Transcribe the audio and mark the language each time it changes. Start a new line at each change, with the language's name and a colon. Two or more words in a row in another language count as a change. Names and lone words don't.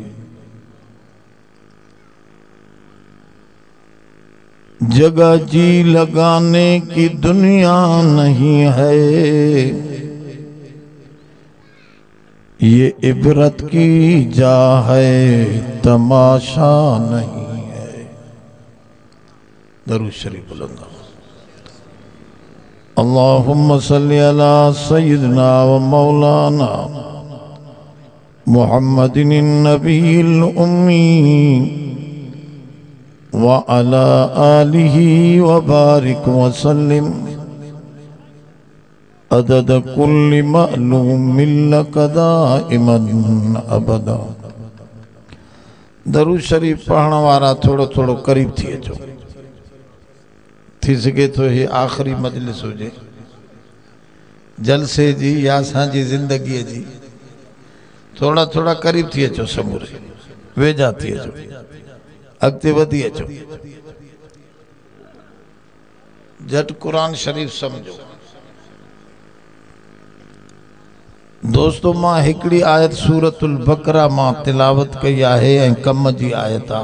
Urdu: جگہ جی لگانے کی دنیا نہیں ہے، یہ عبرت کی جا ہے تماشا نہیں ہے. درود شریف بلند.
Arabic: اللهم صل على سيدنا و مولانا محمد النبي الأمي و على آله و بارك و سلم عدد كل معلوم لك دائما أبدا.
Sindhi: दरूद शरीफ पढ़ण वारा थोड़ो थोड़ो करीब थी अचो। थी सके तो ये आखिरी मजलिस हुजे जलसे जी या असांजी ज़िंदगी जी। थोड़ा थोड़ा करीब थी अचो, समूरे वेझा थी अचो, अॻिते वधी अचो। झट कुरान शरीफ समझो। दोस्तों, मां हिकड़ी आयत सूरतुल बकरा मां तिलावत कई आहे ऐं कम जी आयत आहे।